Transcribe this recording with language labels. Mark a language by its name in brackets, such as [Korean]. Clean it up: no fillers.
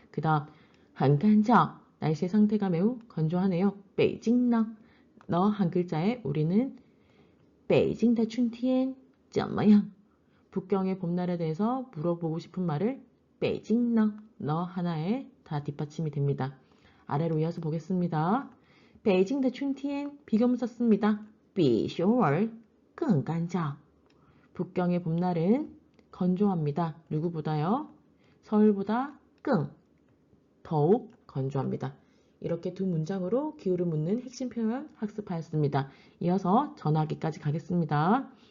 [Korean] 그 다음 [Chinese] 很干燥, [Korean] 날씨의 상태가 매우 건조하네요. [Chinese] 北京呢? [Korean] 너 한 글자에 우리는 [Chinese] 北京的春天怎么样? [Korean] 북경의 봄날에 대해서 물어보고 싶은 말을 [Chinese] 北京呢? [Korean] 너 하나에 다 뒷받침이 됩니다. 아래로 이어서 보겠습니다. [Chinese] 北京的春天 [Korean] 비교문 썼습니다. [Chinese] 比首尔更干燥. [Korean] 북경의 봄날은 건조합니다. 누구보다요? 서울보다 更 더욱 건조합니다. 이렇게 두 문장으로 기후를 묻는 핵심 표현 학습하였습니다. 이어서 전화하기까지 가겠습니다.